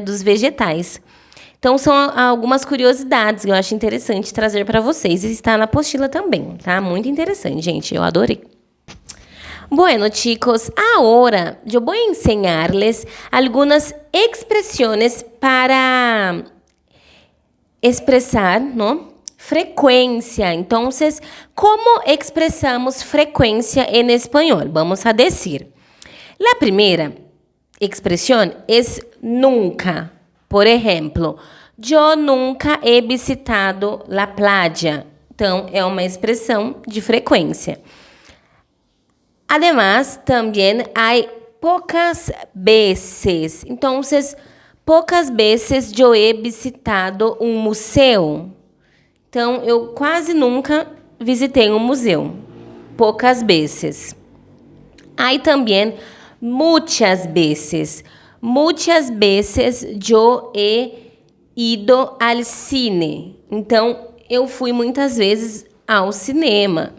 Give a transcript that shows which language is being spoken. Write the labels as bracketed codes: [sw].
[pt] Dos vegetais. Então, são algumas curiosidades que eu acho interessante trazer para vocês. E está na apostila também, tá? Muito interessante, gente. Eu adorei. [es] Bueno, chicos, ahora yo voy a enseñarles algunas expresiones para expresar, ¿no? Frecuencia. Entonces, ¿cómo expresamos frecuencia en español? Vamos a decir. La primera expresión es nunca. Por ejemplo, yo nunca he visitado la playa. [pt] Então, é uma expressão de frequência. [es] Además, también hay pocas veces. Entonces, pocas veces yo he visitado [pt] um museu. Então, eu quase nunca visitei um museu. [es] Pocas veces. Hay también muchas veces. Muchas veces yo he ido al cine. [pt] Então, eu fui muitas vezes ao cinema.